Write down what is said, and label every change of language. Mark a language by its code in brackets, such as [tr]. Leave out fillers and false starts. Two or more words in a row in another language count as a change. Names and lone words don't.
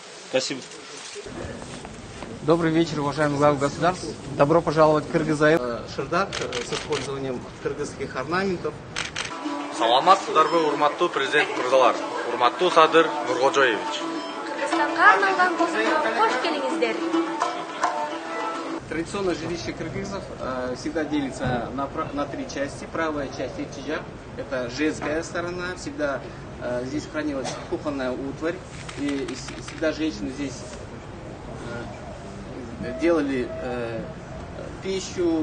[ru] Спасибо. Добрый вечер, уважаемый глава государства. Добро пожаловать в Кыргызстан. Шырдак с использованием кыргызских орнаментов. [ky] Саламатсыздарбы, урматтуу президент мырзалар, урматтуу Садыр Нуркожоевич. Кыргызстанга арналган космоға кош келиңиздер. [ru] Традиционное жилище кыргызов всегда делится на три части. Правая часть Экчижак, это женская сторона. Всегда здесь хранилась кухонная утварь. И всегда женщины здесь делали пищу.